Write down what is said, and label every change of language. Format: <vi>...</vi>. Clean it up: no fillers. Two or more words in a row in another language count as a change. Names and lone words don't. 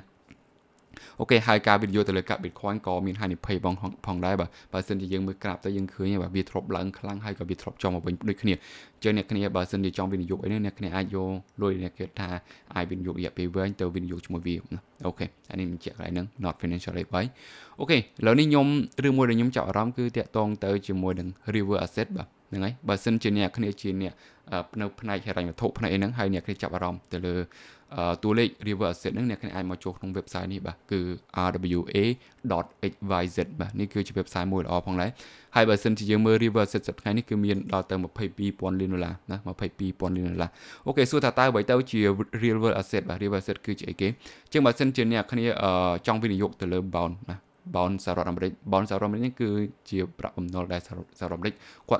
<km>អូខេហើយការវិនិយោគទៅលើកាប់ Bitcoin ក៏មានហានិភ័យផងដែរបាទបើសិនជាយើងមើលក្រាបទៅយើងឃើញបាទវាធ្លាប់ឡើងខ្លាំងហើយក៏វាធ្លាប់ចុះមក វិញដូចគ្នាអញ្ចឹងអ្នកគ្នាបើសិនជាចង់វិនិយោគអីនេះអ្នកគ្នាអាចយកលុយអ្នកគេថាអាចវិនិយោគរយៈពេលវែងទៅវិនិយោគជាមួយវាណាអូខេអានេះបញ្ជាក់កន្លែងហ្នឹង</km> <en>not financial advice</en> <km>អូខេឥឡូវនេះខ្ញុំរឿងមួយដែលខ្ញុំចាប់អារម្មណ៍គឺតាក់ទងទៅជាមួយនឹង</km> <en>river asset</en> <km>បាទហ្នឹងហើយបើសិនជាអ្នកគ្នាជាអ្នកនៅផ្នែកហិរញ្ញវត្ថុផ្នែកអីហ្នឹងហើយអ្នកគ្នាចាប់អារម្មណ៍ទៅលើតួលេខ</km> <en>river asset</en> <km>ហ្នឹងអ្នកគ្នាអាចមកចូលក្នុង website នេះបាទគឺ rwa.xyz បាទនេះគឺជា website មួយល្អផងដែរហើយបើសិនជាយើងមើល</km> <en>river asset</en> <km>សប្តាហ៍នេះគឺមានដល់ទៅ$22,000 លានណា$22,000 លានអូខេសួរថាតើអ្វីទៅជា</km> <en>river asset</en> <km>បាទ</km> <en>river asset</en> <km>គឺជាអីគេអញ្ចឹងបើសិនជាអ្នកគ្នាចង់វិនិយោគទៅលើ bond ណាbond សហរដ្ឋអាមេរិក bond សហរដ្ឋអាមេរិកនេះគឺជាប្រាក់បំណុលដែលសហរដ្ឋអាមេរិកគាត់</km>